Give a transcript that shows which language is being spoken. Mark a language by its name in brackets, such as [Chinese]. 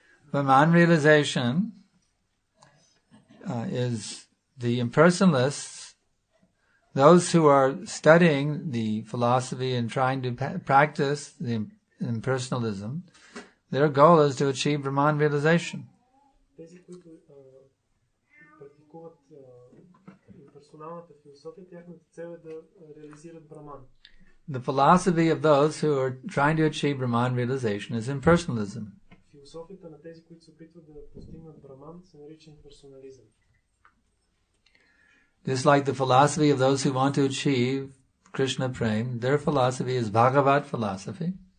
[English] Brahman realization is the impersonalists, those who are studying the philosophy and trying to practice the impersonalism. Their goal is to achieve Brahman realization. [Bulgarian] Тези, които практикуват имперсоналната философия, тяхната цел е да реализират Браман. [English] The philosophy of those who are trying to achieve Brahman realization is impersonalism. [Bulgarian] Философията на тези, които се опитват да постигнат Браман, се нарича имперсонализъм. [English] Just like the philosophy of those who want to achieve Krishna Prem, their philosophy is Bhagavad philosophy.